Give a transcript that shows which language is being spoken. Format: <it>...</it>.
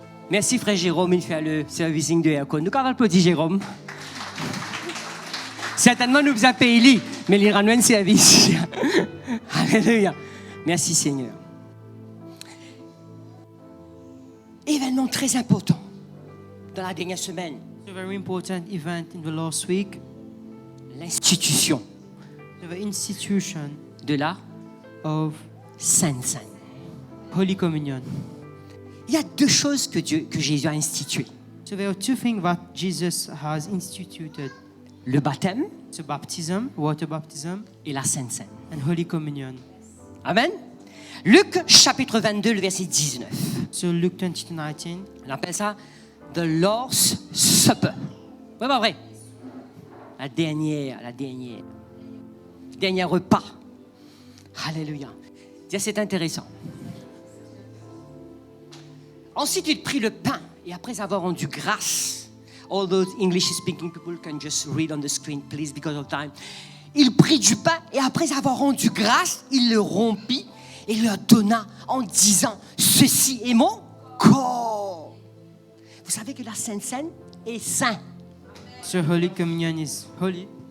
<fr>Merci frère Jérôme, il fait le servicing de aircon. Nous avons applaudi Jérôme. Certainement, nous vous avons payé lui, mais il rend un service. Alléluia. Merci Seigneur. Événement très important dans la dernière semaine.</fr> <en>A very important event in the last week,</en> <fr>L'institution</fr> <en>the institution</en> <fr>de la</fr> <en>of</en> <fr>Sainte Seine.</fr> <en>Holy Communion.</en> <fr>Il y a deux choses que Jésus a instituées.</fr> <en>So there are two things that Jesus has instituted:</en> <fr>Le baptême</fr> <en>so baptism, water baptism,</en> <fr>et la Sainte Seine.</fr> <en>and Holy Communion.</en> <fr>Amen. Luc chapitre 22, le verset 19.</fr> <en>So Luke 22:19.</en> <fr>On appelle ça</fr> <en>The Lord's Supper.</en> <fr>Oui, pas vrai. La dernière repas. Alléluia. Tiens, c'est intéressant. Ensuite, il prit le pain et après avoir rendu grâce,</fr> <en>all those English-speaking people can just read on the screen, please, because of time.</en> <fr>Il prit du pain et après avoir rendu grâce, il le rompit et leur donna en disant, ceci est mon corps. Vous savez que la Sainte Seine est saint.</fr> <en>So Holy Communion is holy.</en>